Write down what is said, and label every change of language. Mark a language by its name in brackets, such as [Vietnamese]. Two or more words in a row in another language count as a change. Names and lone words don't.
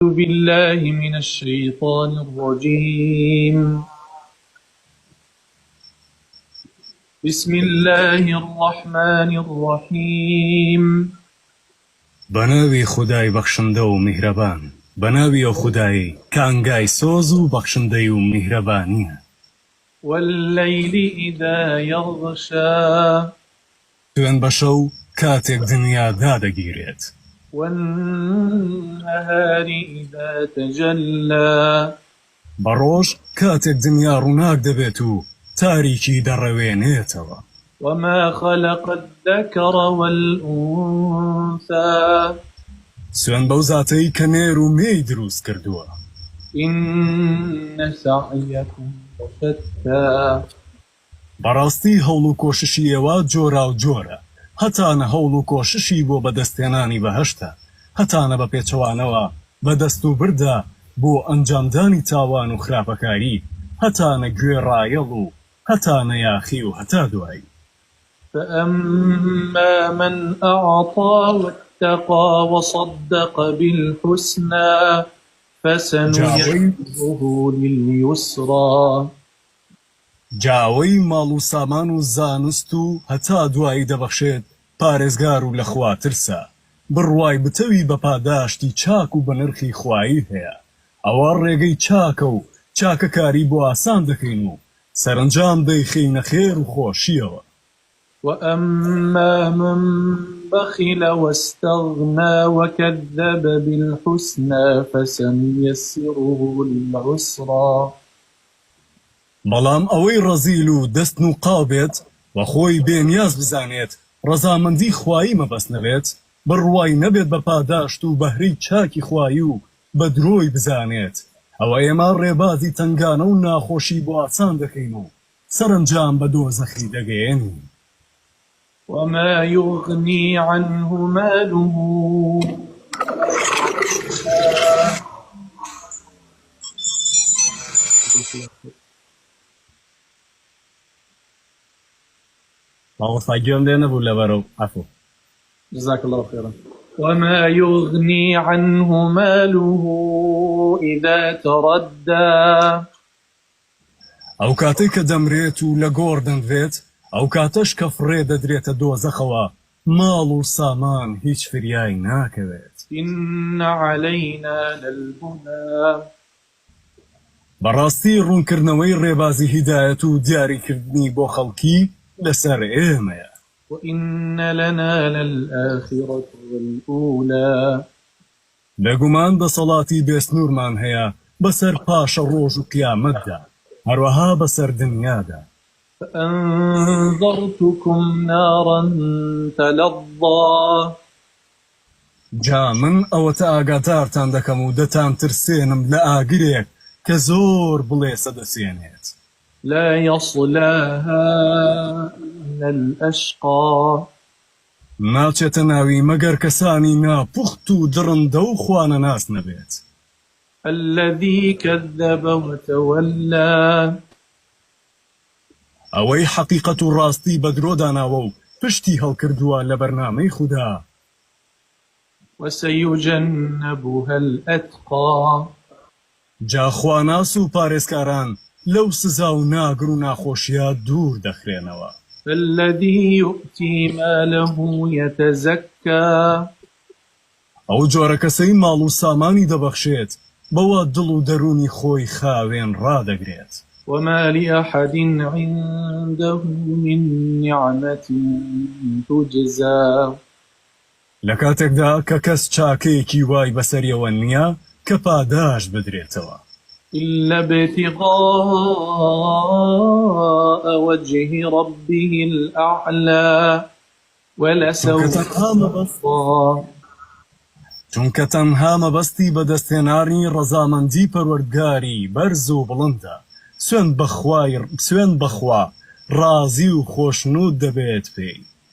[Arabic] بالله من الشيطان الرجيم. بسم الله الرحمن الرحيم. [Persian] بناوی خدای بخشنده و مهربان، بناوی او خدای [Central Kurdish] کانگای سوز [Persian] و بخشنده و مهربانیه. [Arabic] والليل إذا يغشى [Central Kurdish] توێن بەشەو کاتێک دنیا دادەگیرێت. [Arabic] والنهار إذا تجلى [Central Kurdish] بەڕۆژ کاتێک دنیا ڕووناک دەبێت و تاریکی دەڕەوێنێتەوە. [Arabic] وما خلق الذكر والأنثى [Central Kurdish] سوێن بەو زاتەی کە نێر و مێی دروست کردووە. [Arabic] إن سعيكم لشتى [Central Kurdish] بەڕاستی هەوڵ و کۆششی ئێوە جۆرا و جۆرە، هەتانە هەوڵ و کۆششی بۆ بەدەستێنانی بەهەشتە، هەتانە بە پێچەوانەوە بەدەست و بردا بۆ ئەنجامدانی تاوان و خراپەکاری، هەتانە گوێڕایەڵ و هەتانە یاخی و هەتا دوایی. [Arabic] فأما من أعطى واتقى وصدق بالحسنى فسنيسره لليسرى. [Central Kurdish] جاوەی ماڵ و سامان و زانست و هەتا دوایی دەبەخشێت پارێزگار و لە خوا ترسە، بڕوای بتەوی بە پاداشتی چاک و بە نرخی خوایی هەیە. ئەوە ڕێگەی چاکە و چاکەکاری بۆ ئاسان دەکەین و سەرنجام دەیخینە خێر و خۆشیەوە. [Arabic] وأما من بخل واستغنى وكذب بالحسنى فسنيسره للعسرى. [Central Kurdish] بەڵام ئەوەی ڕەزیل و دەستن و قاو بێت و خۆی بێنیاز بزانێت ڕەزامەندی خوایی مەبەست نەبێت، بڕوای نەبێت بە پاداشت و بەهرەی چاکی خوایی و بە درۆی بزانێت، ئەوە ئێمە ڕێبازی تنگانە و ناخۆشی بۆ ئاسان دەکەین و سەرنجام بە دۆزەخی دەگەێنین. [Arabic] وما يغني عنه ماله جزاك الله خيرا. وما يغني عنه ماله إذا تردى. [Central Kurdish] ئەو کاتەی کە دەمرێت و لە گۆڕ دەنوێت، ئەو کاتەش کە فڕێ دەدرێتە دۆزەخەوە، ماڵ و سامان هیچ فریای ناکەوێت. [Arabic] إن علينا للهدى. [Central Kurdish] بەڕاستی ڕوونکردنەوەی ڕێبازی هیدایەت و دیاریکردنی بۆ خەڵکی لەسەر ئێمەیە. [Arabic] وإن لنا للآخرة والأولى. [Central Kurdish] بێگومان دەسەڵاتی بێسنوورمان هەیە بەسەر پاشە ڕۆژ و قیامەتدا، هەروەها بەسەر دنیادا. [Arabic] فأنذرتكم نارا تلظى. [Central Kurdish] جا من ئەوەتە ئاگادارتان دەکەم و دەتان ترسێنم لە ئاگرێک کە زۆر بڵێسە دەسێنێت. [Arabic] لا يصلاها إلا الأشقى. [Central Kurdish] ناچێتە ناوی مەگەر کەسانی ناپوخت و درڕندە و خوانەناس نەبێت. [Arabic] الذي كذب وتولى. [Central Kurdish] ئەوەی حەقیقەت و ڕاستی بە درۆداناوە و پشتی هەڵکردووە لە بەرنامەی خوددا. [Arabic] وسيجنبها الأتقى. [Central Kurdish] جا خواناس و پارێزکاران لەو سزا و ناگر و ناخۆشیە دوور دەخرێنەوە. [Arabic] الذي يؤتي ماله يتزكى. [Central Kurdish] ئەو جۆرە کەسەی ماڵ و سامانی دەبەخشێت، بەوە دڵ و دەرونی خۆی خاوێن ڕادەگرێت. [Arabic] وما لأحد عنده من نعمة تجزى. [Central Kurdish] لە کاتێکدا کە کەس چاکەیەکی وای بەسەریەوە نییە کە پاداش بدرێتەوە. [Arabic] إلا ابتغاء وجه ربه الأعلى ولسوف يرضى. [Central Kurdish] چونکە تەنها مەبەستی بەدەستهێنانی ڕەزامەندی پەروەردگاری بەرز و بڵندە، سوێن بەخوا ڕازی و خۆشنود دەبێت پێی.